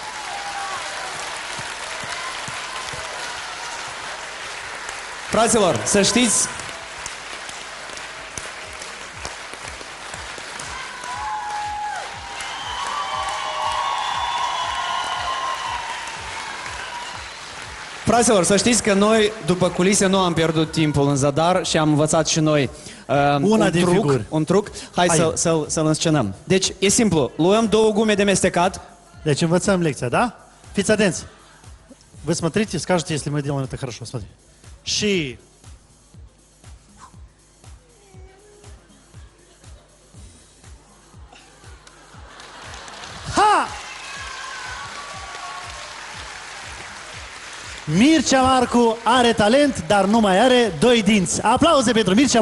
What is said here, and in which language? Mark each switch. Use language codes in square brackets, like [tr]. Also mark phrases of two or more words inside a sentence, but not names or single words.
[ro] Fraților, să știți, fraților, să știți că noi, după culise, nu am pierdut timpul în zadar și am învățat și noi un truc. Hai. Să-l înscenăm. Deci, e simplu. Luăm 2 gume de mestecat. Deci învățăm lecția, da? Fiți atenți! [ru] Вы смотрите, скажете, если мы делаем это хорошо. Смотри. [ro] Și... Ha! Mircea Marcu are talent, dar nu mai are 2 dinți.